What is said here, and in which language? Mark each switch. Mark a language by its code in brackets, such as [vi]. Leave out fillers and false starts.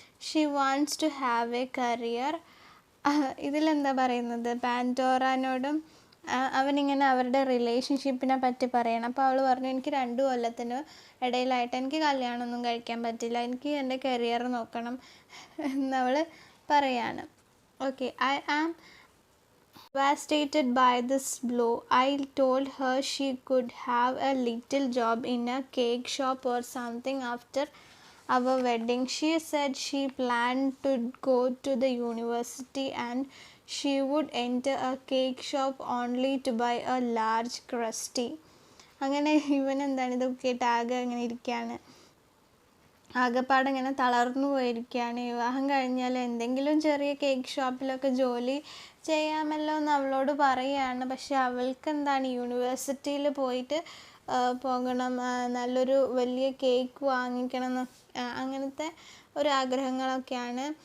[en] She wants to have a career. [ml] ഇതിലെന്താ പറയുന്നത്, പാൻഡോറനോടും അവനിങ്ങനെ അവരുടെ റിലേഷൻഷിപ്പിനെ പറ്റി പറയണം. അപ്പോൾ അവൾ പറഞ്ഞു, എനിക്ക് 2 കൊല്ലത്തിന് ഇടയിലായിട്ട് എനിക്ക് കല്യാണമൊന്നും കഴിക്കാൻ പറ്റില്ല, എനിക്ക് എൻ്റെ കരിയർ നോക്കണം എന്നവൾ പറയാണ്. [en] Okay, I am devastated by this blow. I told her she could have a little job in a cake shop or something after our wedding. She said she planned to go to the university and she would enter a cake shop only to buy a large crusty. [ml] അങ്ങനെ ഇവൻ എന്താണ് ഇതൊക്കെ കേട്ട് ആകെ ഇങ്ങനെ ഇരിക്കുകയാണ്. ആകെപ്പാടെ ഇങ്ങനെ തളർന്നു പോയിരിക്കുകയാണ്. വിവാഹം കഴിഞ്ഞാൽ എന്തെങ്കിലും ചെറിയ കേക്ക് ഷോപ്പിലൊക്കെ ജോലി ചെയ്യാമല്ലോ എന്ന് അവളോട് പറയുകയാണ്. പക്ഷെ അവൾക്ക് എന്താണ് യൂണിവേഴ്സിറ്റിയിൽ പോയിട്ട് പോകണം, നല്ലൊരു വലിയ കേക്ക് വാങ്ങിക്കണം അങ്ങനത്തെ ഒരു ആഗ്രഹങ്ങളൊക്കെയാണ്.